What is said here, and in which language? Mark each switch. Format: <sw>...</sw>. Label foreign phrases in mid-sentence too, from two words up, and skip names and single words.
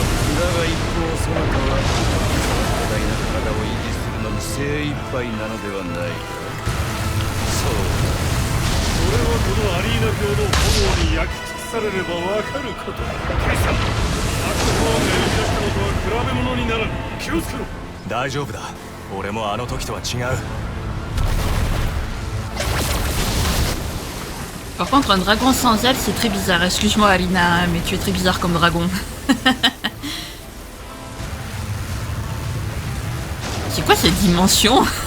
<ja>だが一方そなたはその巨大な体を維持するのに精一杯なのではないか。そうだ。それはこのアリーナ教の炎に焼き尽くされればわかることだ。ケイさん、悪魔がやり出したのとは比べ物にならん。気をつけろ。大丈夫だ。俺もあの時とは違う。</ja> <fr>Par contre, un dragon sans aile, c'est très bizarre. Excuse-moi, Alina, mais tu es très bizarre comme dragon. C'est quoi cette dimension?</fr>